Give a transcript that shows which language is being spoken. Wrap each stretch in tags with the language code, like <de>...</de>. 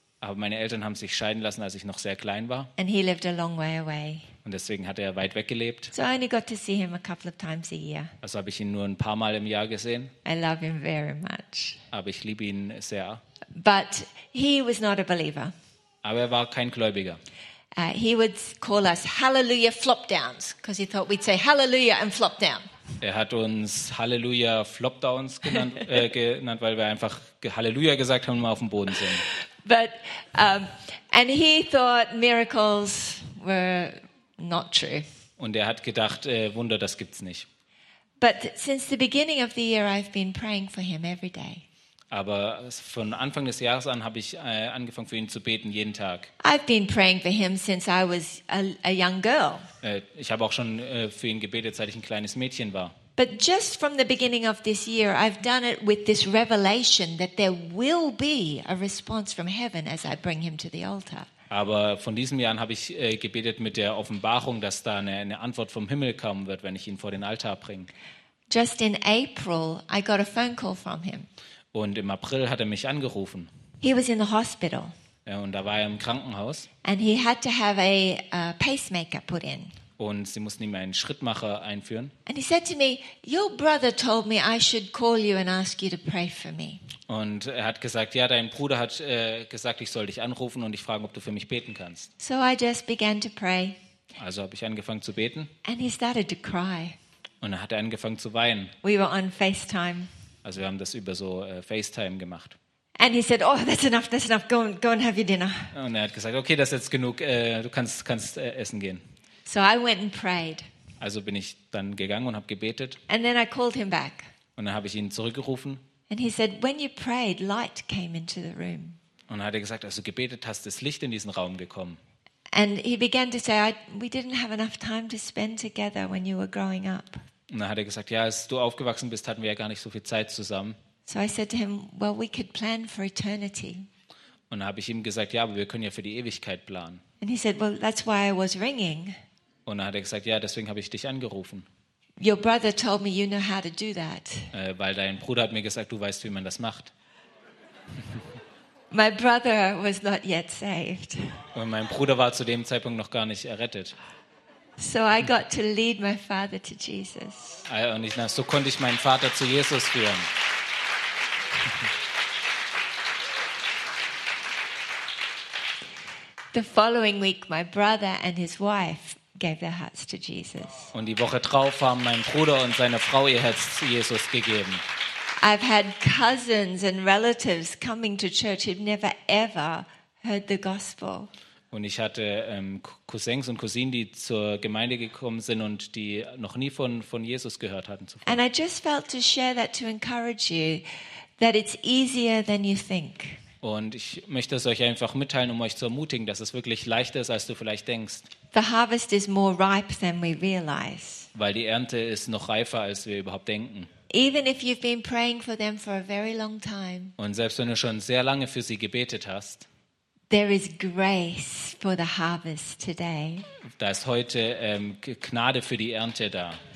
<de>Aber meine Eltern haben sich scheiden lassen, als ich noch sehr klein war.</de> <en>And he lived a long way away.</en> <de>Und deswegen hat er weit weg gelebt.</de> <en>So I only got to see him a couple of times a year.</en> <de>Also habe ich ihn nur ein paar Mal im Jahr gesehen.</de> <en>I love him very much.</en> <de>Aber ich liebe ihn sehr.</de> <en>But he was not a believer.</en> <de>Aber er war kein Gläubiger.</de> <en>He would call us Hallelujah flop downs, because he thought we'd say Hallelujah and flop down.</en> <de>Er hat uns</de> <en>Hallelujah flop downs</en> <de>genannt, weil wir einfach Hallelujah gesagt haben und mal auf dem Boden sind.</de> <en>But and he thought miracles were not true.</en> <de>Und er hat gedacht, Wunder, das gibt's nicht.</de> <en>But since the beginning of the year, I've been praying for him every day.</en> <de>Aber von Anfang des Jahres an habe ich angefangen für ihn zu beten jeden Tag.</de> <en>I've been praying for him since I was a young girl.</en> <de>Ich habe auch schon für ihn gebetet, seit ich ein kleines Mädchen war.</de> <en>But just from the beginning of this year, I've done it with this revelation that there will be a response from heaven as I bring him to the altar.</en> <de>Aber von diesem Jahr habe ich gebetet mit der Offenbarung, dass da eine Antwort vom Himmel kommen wird, wenn ich ihn vor den Altar bringe.</de> <en>Just in April, I got a phone call from him.</en> <de>Und im April hat er mich angerufen.</de> <en>He was in the hospital.</en> <de>Ja, und da war er im Krankenhaus.</de> <en>And he had to have a pacemaker put in.</en> <de>Und sie mussten ihm einen Schrittmacher einführen.</de> <en>And he said to me, your brother told me I should call you and ask you to pray for me.</en> <de>Und er hat gesagt, ja, dein Bruder hat gesagt, ich soll dich anrufen und dich fragen, ob du für mich beten kannst.</de> <en>So I just began to pray.</en> <de>Also habe ich angefangen zu beten.</de> <en>And he started to cry.</en> <de>Und er hat angefangen zu weinen.</de> <en>We were on FaceTime.</en> <de>Also wir haben das über so FaceTime gemacht.</de> <en>And he said, "Oh, that's enough. Go and have your dinner."</en> <de>Und er hat gesagt, okay, das ist jetzt genug. Du kannst essen gehen.</de> <en>So I went and prayed.</en> <de>Also bin ich dann gegangen und habe gebetet.</de> <en>And then I called him back.</en> <de>Und dann habe ich ihn zurückgerufen.</de> <en>And he said, "When you prayed, light came into the room."</en> <de>Und er hat gesagt, als du gebetet hast, ist Licht in diesen Raum gekommen.</de> <en>And he began to say, "We didn't have enough time to spend together when you were growing up."</en> <de>Und dann hat er gesagt, ja, als du aufgewachsen bist, hatten wir ja gar nicht so viel Zeit zusammen.</de> <en>So I said to him, well, we could plan for eternity.</en> <de>Und dann habe ich ihm gesagt, ja, aber wir können ja für die Ewigkeit planen.</de> <en>And he said, well, that's why I was ringing.</en> <de>Und dann hat er gesagt, ja, deswegen habe ich dich angerufen.</de> <en>Your brother told me you know how to do that.</en> <de>Weil dein Bruder hat mir gesagt, du weißt, wie man das macht.</de> <en>My brother was not yet saved.</en> <de>Und mein Bruder war zu dem Zeitpunkt noch gar nicht errettet.</de> <en>So I got to lead my father to Jesus.</en> <de>Und ich, so konnte ich meinen Vater zu Jesus führen.</de> <en>The following week, my brother and his wife gave their hearts to Jesus.</en> <de>Und die Woche drauf haben mein Bruder und seine Frau ihr Herz zu Jesus gegeben.</de> <en>I've had cousins and relatives coming to church who've never ever heard the gospel.</en> <de>Und ich hatte Cousins und Cousinen, die zur Gemeinde gekommen sind und die noch nie von Jesus gehört hatten zuvor.</de> <en>And I just felt to share that to encourage you that it's easier than you think.</en> <de>Und ich möchte es euch einfach mitteilen, um euch zu ermutigen, dass es wirklich leichter ist, als du vielleicht denkst.</de> <en>The harvest is more ripe than we realize.</en> <de>Weil die Ernte ist noch reifer, als wir überhaupt denken.</de> <en>Even if you've been praying for them for a very long time.</en> <de>Und selbst wenn du schon sehr lange für sie gebetet hast.</de> <en>There is grace for the harvest today.</en> <de>Da ist heute Gnade für die Ernte da.</de>